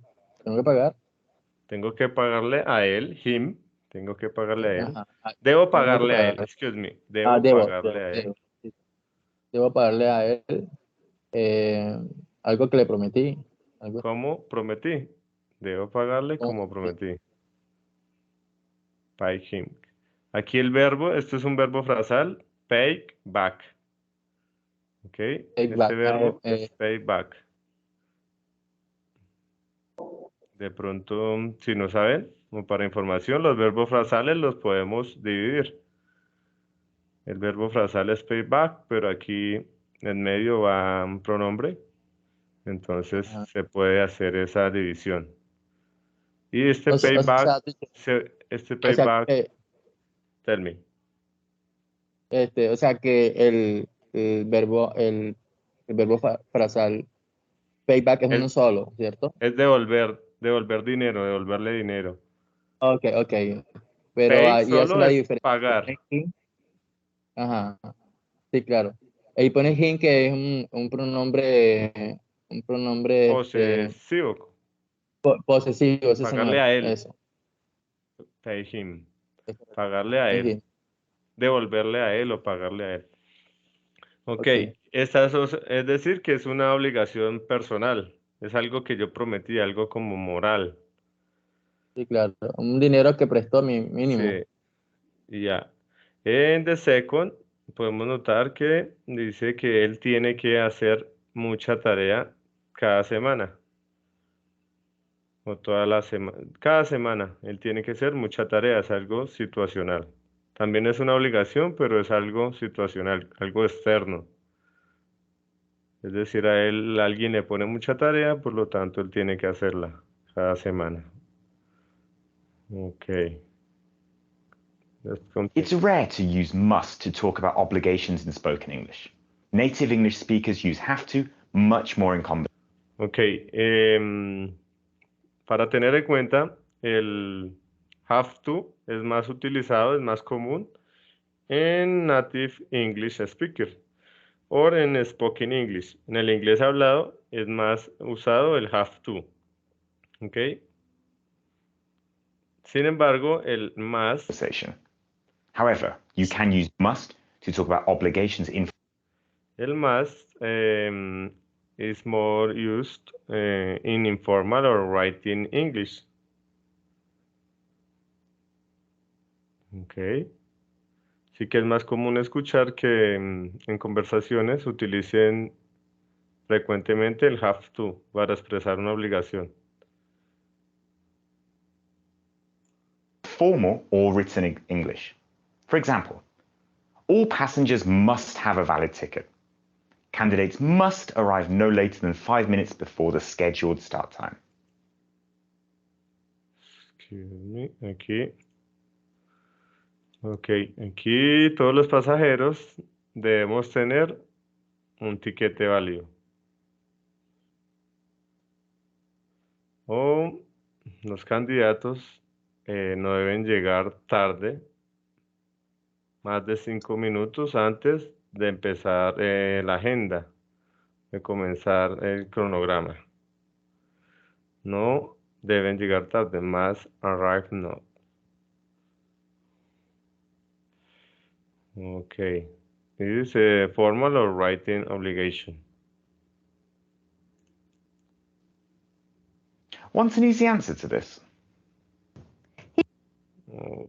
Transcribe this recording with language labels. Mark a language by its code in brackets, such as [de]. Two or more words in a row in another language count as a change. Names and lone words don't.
[es] Tengo que pagarle a él, him. Tengo que pagarle a él. Ajá. Debo pagarle a él, [en] excuse me. [es] Debo pagarle a él. Debo pagarle a él algo que le prometí. ¿Cómo prometí? Debo pagarle como prometí. [en] Pay him. [es] Aquí el verbo, esto es un verbo frasal, [en] pay back. [es] ¿Ok? Este verbo es [en] pay back. [es] De pronto, si no saben, como para información, los verbos frasales los podemos dividir. El verbo frasal es [en] pay back, [es] pero aquí en medio va un pronombre. Entonces se puede hacer esa división. Y este payback, [en] tell me. [es] O sea que el verbo frasal payback es uno solo, ¿cierto? Es devolver dinero, devolverle dinero. Ok. Pero Pay ahí hace solo la es diferencia. pagar. Ajá. Sí, claro. Ahí pone him que es un pronombre Posesivo. posesivo, ese Pagarle a él. Eso. [en] Pay him. [es] Pagarle a él. Devolverle a él o pagarle a él. Ok, Ok. es decir que es una obligación personal. Es algo que yo prometí, algo como moral. Sí, claro. Un dinero que prestó mínimo. Sí, y ya. [en] En the second, [es] podemos notar que dice que él tiene que hacer mucha tarea cada semana. O toda la semana. Cada semana él tiene que hacer mucha tarea, es algo situacional. También es una obligación, pero es algo situacional, algo externo. Es decir, a él alguien le pone mucha tarea, por lo tanto él tiene que hacerla cada semana. [en] Ok. Let's It's continue. rare to use must to talk about obligations in spoken English. Native English speakers use have to much more in conversation. [es] Ok. Para tener en cuenta, el [en] have to [es] es más utilizado, es más común en [en] native English speaker [es] o en [en] spoken English. [es] En el inglés hablado es más usado el [en] have to. [es] Ok. Sin embargo, el must. [en] However, you can use must to talk about obligations in El must is more used in informal or writing English. Okay. [es] Sí que es más común escuchar que en conversaciones utilicen frecuentemente el [en] have to [es] para expresar una obligación. [en] formal or written English. For example, all passengers must have a valid ticket. Candidates must arrive no later than 5 minutes before the scheduled start time. Excuse me, aquí. [es] Ok, aquí todos los pasajeros debemos tener un tiquete válido. O los candidatos no deben llegar tarde, más de 5 minutos antes de empezar la agenda, de comenzar el cronograma. No deben llegar tarde, más arrive no. [en] Okay. This is a formal or writing obligation. Want an easy answer to this? Oh,